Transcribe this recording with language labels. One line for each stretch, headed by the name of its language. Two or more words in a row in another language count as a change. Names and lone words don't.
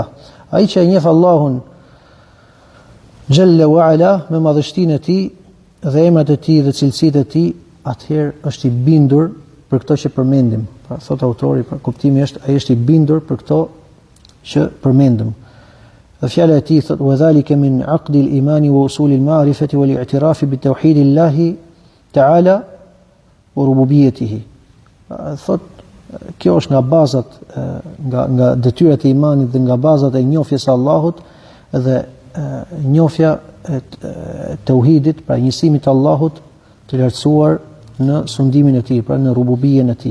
Albanian: Ai që e njeh Allahun
Arabic: جل وعلا
Albanian: me madhështinë e tij dhe emrat e tij dhe cilësitë e tij, atëherë është i bindur për këto që përmendim. Pra thot autori, pra kuptimi është ai është i bindur për këto që përmendëm. Dhe fjala e tij thot
Arabic: وذلك من عقد الإيمان وأصول المعرفة والاعتراف بتوحيد الله تعالى وربوبيته.
Albanian: Thot kjo është nga bazat nga detyrat e imanit dhe nga bazat e njohjes së Allahut dhe njohja e tauhidit, pra njësimit të Allahut të lartësuar në sundimin e tij, pra në rububien e tij.